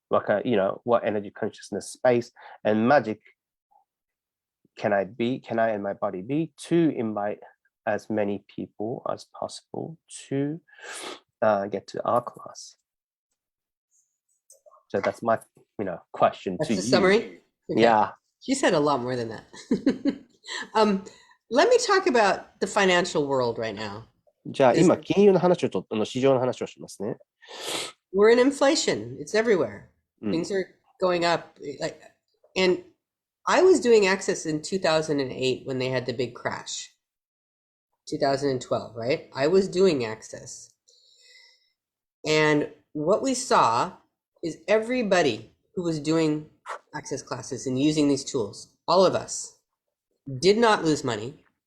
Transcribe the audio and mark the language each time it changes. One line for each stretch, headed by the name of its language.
English: What energy consciousness space and magic can I and my body be to invite as many people as possible to get to our class? So that's my question That's to the you. summary? Okay. Yeah. You said a lot more than that. Let me talk about the financial world right now.
Japanese: じゃあ今金融の話を市場の話をしますね。
English: We're in inflation. It's everywhere. Things are going up. And I was doing Access in 2008 when they had the big crash. 2012, right? I was doing Access. And what we saw is everybody who was doing Access classes and using these tools, all of us, did not lose money.